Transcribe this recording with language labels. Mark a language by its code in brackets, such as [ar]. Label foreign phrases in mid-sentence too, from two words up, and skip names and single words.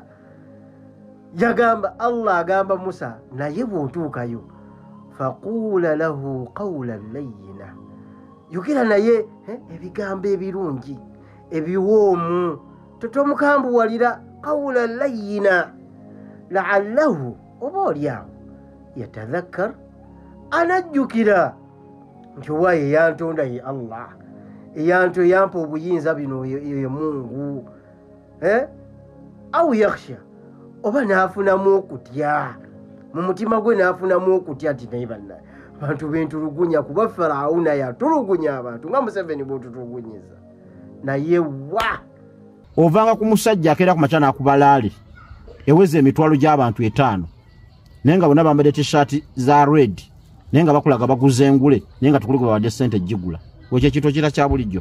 [lg] Yagamba Allah agamba Musa naye bw'otuukayo [ar] فقولا له قولا لينا, [lg] yogera naye ebigambo ebirungi ebiwoomu totomukambuwalira. [ar] قولا لينا لعله [lg] oba olyawo yatadhakkar anajjukira nti owaye eyantonda ye Allah eyanto yampa obuyinza bino ye Mungu [ar] أو يخشى [lg] oba naafunamu okutya mu mutima gwe, naafunamu okutya nti naye bannaye abantu bentulugunya kuba Firauna yatulugunya abantu nga Museveni bw'otutulugunyiza naye wa ovanga ku musajja akera ku machana akubalaali eweze emitwalo gy'abantu 5 nenga bonna bambadde t-shirt za red nenga bakulaga baguzengule nenga tukuliko bawadde sente jigula wekye kito kira kya bulijjo.